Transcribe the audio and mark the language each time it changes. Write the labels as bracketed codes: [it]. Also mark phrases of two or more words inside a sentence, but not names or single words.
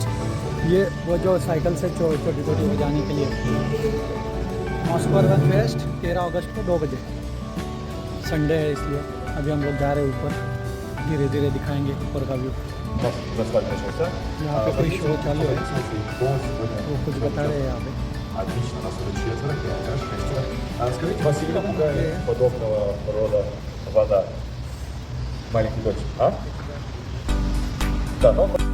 [hi] ये वो जो साइकिल से छोटी छोटी बजाने के लिए, मॉस्को अर्बन फेस्ट 13 अगस्त को 2 बजे, संडे है इसलिए। अभी हम लोग जा रहे हैं ऊपर, धीरे धीरे दिखाएंगे ऊपर का व्यू। यहाँ पे कोई शो चालू है, वो कुछ बता रहे हैं यहाँ पे। [ru] Отлично, нас уже четверо, хорошо. Скажите, вас сильно пугает подобного рода вода? Маленький дочь, а? Да, ну...